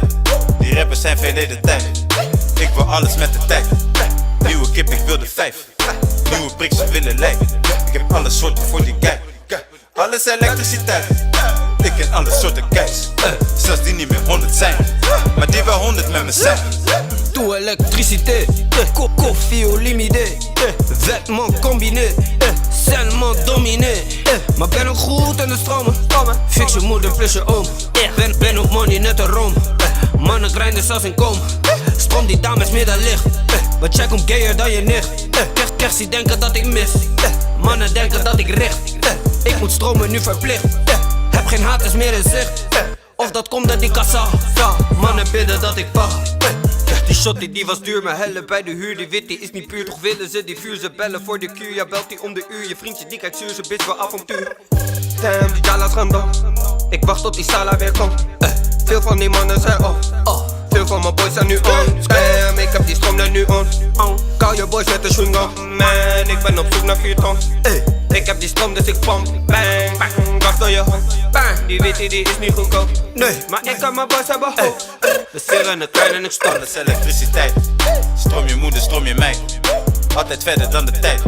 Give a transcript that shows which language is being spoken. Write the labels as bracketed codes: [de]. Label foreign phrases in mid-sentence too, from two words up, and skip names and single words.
[nl] Die rappers zijn verleden tijd. Ik wil alles met de tijd. Nieuwe kip, ik wil de 5. Nieuwe prik, ze willen lijken. Ik heb alle soorten voor die kijk. Alles elektriciteit. Ik ken alle soorten kijks. Zelfs die niet meer 100 zijn, maar die wel 100 met me zijn. [fr] Tout électricité, koffie au limité, vêtements combinés, seulement dominé. [nl] Maar ben ook goed in de stromen, fix je moeder plus je oom. Ben op money net een room, mannen grinden zelfs in kom. Stroom die dames meer dan licht, maar check om gayer dan je nicht. Kersie denken dat ik mis, mannen denken dat ik richt. Ik moet stromen nu verplicht, heb geen haters meer in zicht. Of dat komt uit die kassa, mannen bidden dat ik wacht. Die shotty die was duur, maar helle bij de huur. Die wit die is niet puur, toch willen ze die vuur. Ze bellen voor de kuur, ja belt die om de uur. Je vriendje die kijkt zuur, ze bitch wel avontuur. Damn, die Jala's gaan dan. Ik wacht tot die Sala weer komt. Veel van die mannen zijn off. Veel van mijn boys zijn nu on. Damn, ik heb die stroom er nu on. Call je boys met de swing-on. Man, ik ben op zoek naar 4 ton. Ik heb die stroom dus ik pomp. Bang, bang, gas door je hand. Bang, die witty die is niet goedkoop. Nee, maar ik kan mijn boys hebben hoop. We zeren het klein en ik stop. Alles elektriciteit. Stroom je moeder, stroom je meid. Altijd verder dan de tijd.